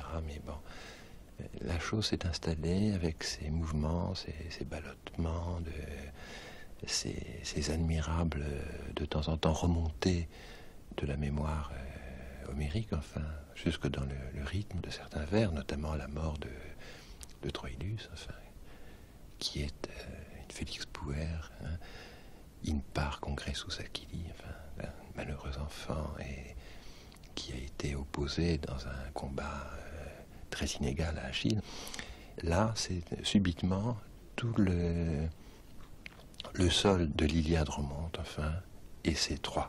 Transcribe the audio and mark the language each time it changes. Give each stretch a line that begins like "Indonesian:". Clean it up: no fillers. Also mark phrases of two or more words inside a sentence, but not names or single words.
French: Mais la chose s'est installée avec ses mouvements, ses ballottements, ces admirables, de temps en temps, remontées de la mémoire homérique, jusque dans le rythme de certains vers, notamment la mort de Troilus, qui est une
Latin: Félix Puer, in par congressus Achilli,
French: un malheureux enfant, et qui a été opposé dans un combat très inégal à Achille. Là, c'est subitement tout le sol de l'Iliade remonte, et c'est Troie.